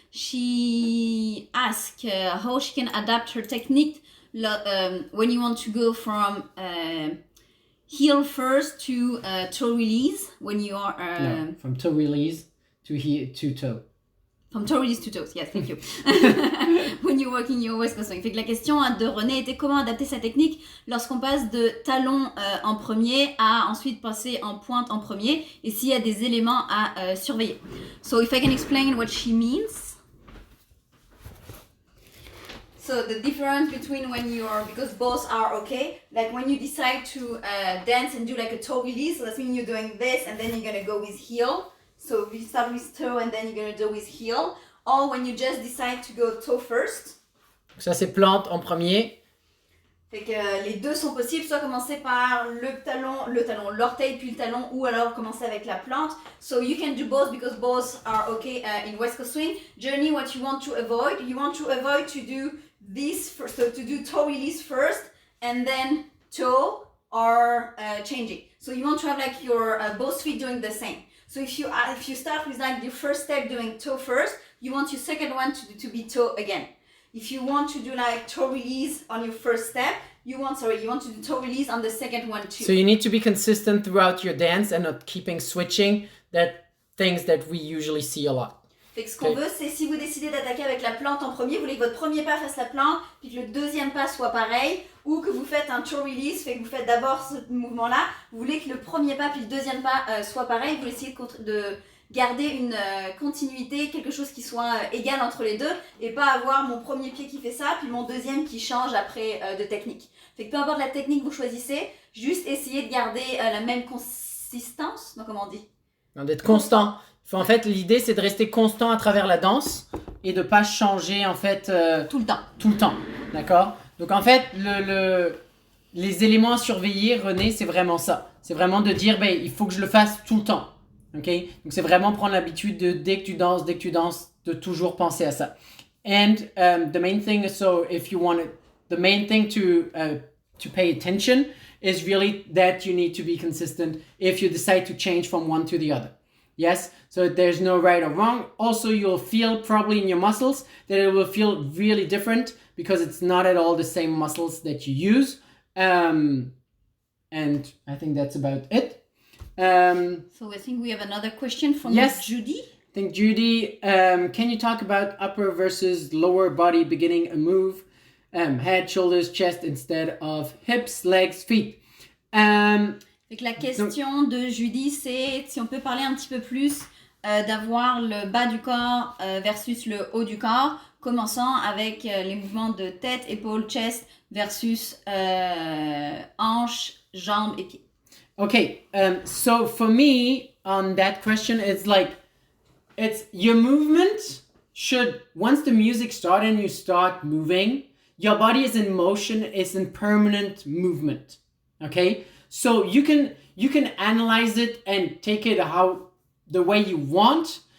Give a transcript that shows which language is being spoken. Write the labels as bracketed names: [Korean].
[English] She asked how she can adapt her technique when you want to go from heel first to toe release, when you are no, from toe release to toe. From toe release to toes, yes, thank you. When you're working your West Coast swing. [French] Fait que la question de René était comment adapter sa technique lorsqu'on passe de talon en premier à ensuite passer en pointe en premier, et s'il y a des éléments à surveiller. [English] So if I can explain what she means. So the difference between when you are, because both are okay, like when you decide to dance and do like a toe release, so that means you're doing this and then you're gonna go with heel. So we start with toe and then you're gonna do with heel. Or when you just decide to go toe first. [French] Ça c'est plante en premier. Fait que les deux sont possibles, soit commencer par l'orteil puis le talon, ou alors commencer avec la plante. [English] So you can do both because both are okay in West Coast swing. Journey, what you want to avoid to do this first, so to do toe release first and then toe or changing. So you want to have like your both feet doing the same. So if you start with like the first step doing toe first, you want your second one to be toe again. If you want to do like toe release on your first step, you want to do toe release on the second one too. So you need to be consistent throughout your dance and not keeping switching, things that we usually see a lot. [French] Fait que ce qu'on veut, c'est si vous décidez d'attaquer avec la plante en premier, vous voulez que votre premier pas fasse la plante, puis que le deuxième pas soit pareil, ou que vous faites un toe release, fait que vous faites d'abord ce mouvement-là, vous voulez que le premier pas puis le deuxième pas soit pareil, vous essayez de garder une continuité, quelque chose qui soit égal entre les deux, et pas avoir mon premier pied qui fait ça, puis mon deuxième qui change après de technique. Fait que peu importe la technique que vous choisissez, juste essayez de garder la même consistance, non, comment on dit? Non, d'être constant. En fait, l'idée, c'est de rester constant à travers la danse et de pas changer, en fait... Tout le temps. Tout le temps, d'accord? Donc, en fait, les éléments à surveiller, René, c'est vraiment ça. C'est vraiment de dire, ben, il faut que je le fasse tout le temps, ok? Donc, c'est vraiment prendre l'habitude de, dès que tu danses, de toujours penser à ça. [English] And the main thing, so if you want it, the main thing to pay attention is really that you need to be consistent if you decide to change from one to the other. Yes, so there's no right or wrong. Also, you'll feel probably in your muscles that it will feel really different because it's not at all the same muscles that you use. And I think that's about it. So I think we have another question from Judy. I think Judy, can you talk about upper versus lower body beginning a move? Head, shoulders, chest instead of hips, legs, feet. [French] Fait que la question de Judy, c'est si on peut parler un petit peu plus d'avoir le bas du corps versus le haut du corps, commençant avec les mouvements de tête, épaules, chest versus hanches, jambes et pieds. [English] Okay, so for me, on that question, it's your movement should, once the music starts and you start moving, your body is in motion, is in permanent movement, okay? So you can analyze it and take it the way you want.